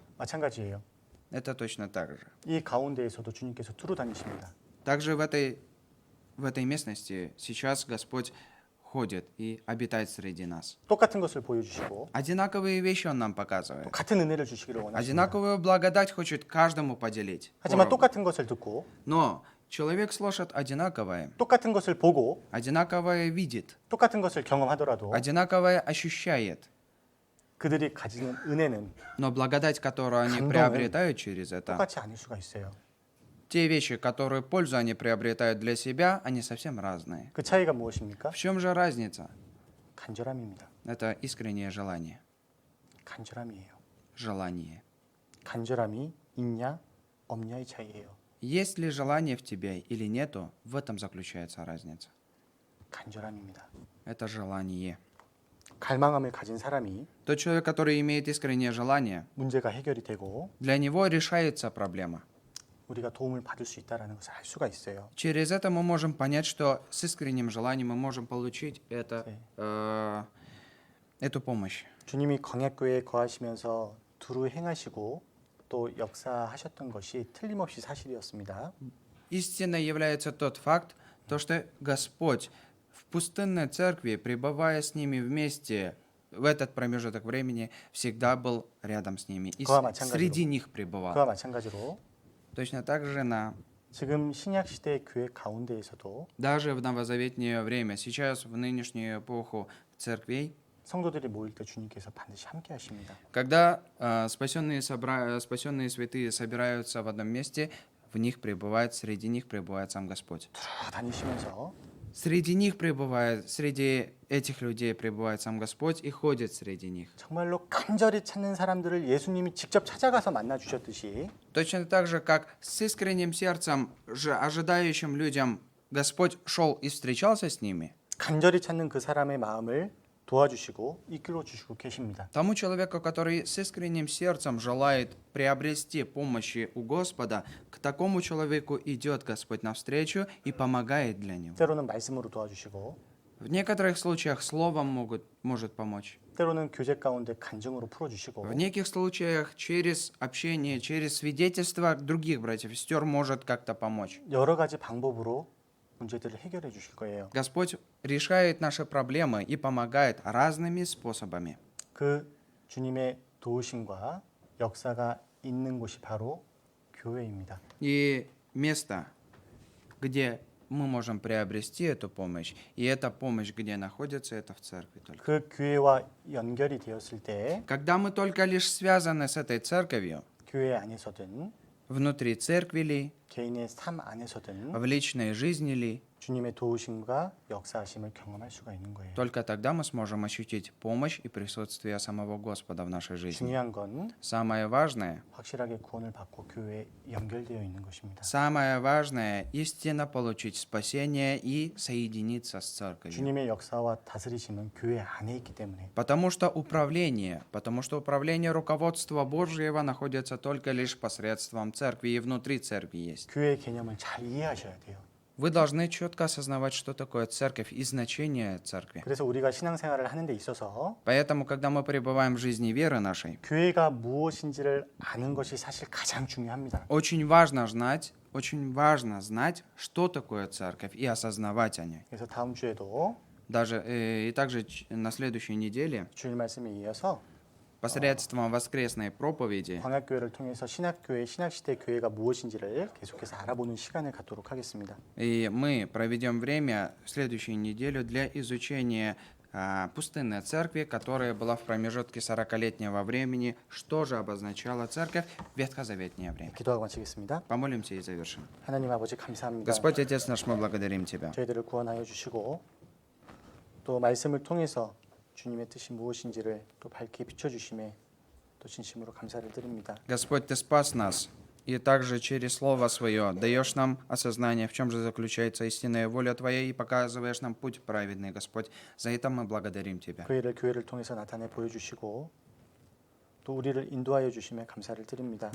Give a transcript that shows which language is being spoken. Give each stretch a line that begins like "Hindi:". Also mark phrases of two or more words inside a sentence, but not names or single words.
Korean: 마찬가지예요.
Russian: Это точно так же.
Korean: 이 가운데에서도 주님께서 두루 다니십니다.
Russian: Также в этой местности сейчас Господь ходит и обитает среди нас.
Korean: 똑같은 것을 보여주시고
Russian: Одинаковые вещи Он нам показывает.
Korean: 같은 은혜를 주시기를 원하십니다.
Russian: Одинаковую благодать хочет каждому поделить.
Korean: 하지만
Russian: поровну.
Korean: 똑같은 것을 듣고
Russian: Но человек слышит одинаковое,
Korean: 똑같은 것을 보고
Russian: одинаковое видит,
Korean: 똑같은 것을 경험하더라도
Russian: одинаковое ощущает.
Korean: 그들이 가지는 은혜는
Russian: Но благодать, которую они
Korean: 감동은
Russian: приобретают через это,
Korean: 똑같이 아닐 수가 있어요.
Russian: те вещи, которые пользу они приобретают для себя, они совсем разные.
Korean: 그 차이가 무엇입니까?
Russian: В чем же разница?
Korean: 간절함입니다.
Russian: Это искреннее желание.
Korean: 간절함이에요.
Russian: Желание.
Korean: 간절함이 있냐 없냐의 차이예요.
Russian: Есть ли желание в тебе или нету, в этом заключается разница.
Korean: 간절함입니다.
Russian: Это желание.
Korean: 갈망함을 가진 사람이
Russian: Тот человек, который имеет искреннее желание,
Korean: 문제가 해결이 되고
Russian: для него решается проблема.
Korean: 우리가 도움을 받을 수 있다는 것을 알 수가 있어요.
Russian: Через это мы можем понять, что с искренним желанием мы можем получить эту помощь.
Korean: 주님이 광야교회에 거하시면서 두루 행하시고 또 역사하셨던 것이 틀림없이 사실이었습니다.
Russian: Истинной является тот факт, то, что Господь в пустынной церкви, пребывая с ними вместе в этот промежуток времени, всегда был рядом с ними и
Korean: 그와 마찬가지로.
Russian: среди них
Korean: 그와
Russian: пребывал.
Korean: 마찬가지로
Russian: Точно так же
Korean: 지금 신약 시대의 교회 가운데에서도
Russian: даже в новозаветнее время, сейчас в нынешнюю эпоху церквей,
Korean: 성도들이 모일 때 주님께서 반드시 함께 하십니다.
Russian: когда спасенные святые собираются в одном месте, среди них пребывает сам Господь.
Korean: 두루 다니시면서
Russian: Среди этих людей пребывает сам Господь и ходит среди них.
Korean: 정말로 간절히 찾는 사람들을 예수님이 직접 찾아가서 만나 주셨듯이
Russian: Точно так же, как с искренним сердцем, ожидающим людям, Господь шел и встречался с ними,
Korean: 간절히 찾는 그 사람의 마음을 도와주시고 이끌어 주시고 계십니다.
Russian: тому человеку, который с искренним сердцем желает приобрести помощи у Господа, к такому человеку идет Господь навстречу и помогает для него.
Korean: 때로는 말씀으로 도와주시고
Russian: В некоторых случаях словом может помочь.
Korean: 때로는 교제 가운데 간증으로
Russian: В
Korean: 풀어주시고
Russian: неких случаях через общение, через свидетельство других братьев и сестер может как-то помочь.
Korean: 여러 가지 방법으로 문제들을 해결해 주실 거예요.
Russian: Господь решает наши проблемы и помогает разными способами.
Korean: 그 주님의 도우심과 역사가 있는 곳이 바로 교회입니다.
Russian: И место, где мы можем приобрести эту помощь, и эта помощь, где находится, это в церкви только.
Korean: 그 교회와 연결이 되었을 때
Russian: Когда мы только лишь связаны с этой церковью,
Korean: 교회 안에서든
Russian: внутри церкви ли,
Korean: 개인의 삶 안에서든
Russian: в личной жизни ли,
Korean: 주님의 도우심과 역사하심을 경험할 수가 있는 거예요.
Russian: только тогда мы сможем ощутить помощь и присутствие самого Господа в нашей жизни.
Korean: 중요한 건
Russian: Самое важное,
Korean: 확실하게 구원을 받고 교회에 연결되어 있는 것입니다.
Russian: самое важное истинно получить спасение и соединиться с церковью.
Korean: 주님의 역사와 다스리심은 교회 안에 있기 때문에
Russian: Потому что управление руководства Божьего находится только лишь посредством церкви и внутри церкви есть.
Korean: 교회의 개념을 잘 이해하셔야 돼요.
Russian: Вы должны четко осознавать, что такое церковь и значение церкви.
Korean: 그래서 우리가 신앙생활을 하는 데 있어서
Russian: Поэтому, когда мы пребываем в жизни веры нашей,
Korean: 교회가 무엇인지를 아는 것이 사실 가장 중요합니다.
Russian: очень важно знать, что такое церковь и осознавать о ней.
Korean: 그래서 다음 주에도
Russian: И также на следующей неделе,
Korean: 주일 말씀에 이어서
Russian: посредством воскресной проповеди,
Korean: 광약교회를 통해서 신약교회, 신약시대 교회가 무엇인지를 계속해서 알아보는 시간을 갖도록 하겠습니다.
Russian: и мы проведем время в следующую неделю для изучения пустынной церкви, которая была в промежутке 40-летнего времени. Что же обозначала церковь в ветхозаветнее время?
Korean: 기도하고 마치겠습니다.
Russian: Помолимся и завершим.
Korean: 하나님 아버지 감사합니다.
Russian: Господь, Отец наш, мы благодарим Тебя.
Korean: 저희들을 구원하여 주시고 또 말씀을 통해서 주님의 뜻이 무엇인지를 또 밝히 비춰주심에 또 진심으로 감사를 드립니다.
Russian: Господь, Ты спас нас, и также через Слово Свое даешь нам осознание, в чем же заключается истинная воля Твоя, и показываешь нам путь праведный, Господь. За это мы благодарим Тебя.
Korean: 그 일을 교회를 통해서 나타내 보여주시고 또 우리를 인도하여 주심에 감사를 드립니다.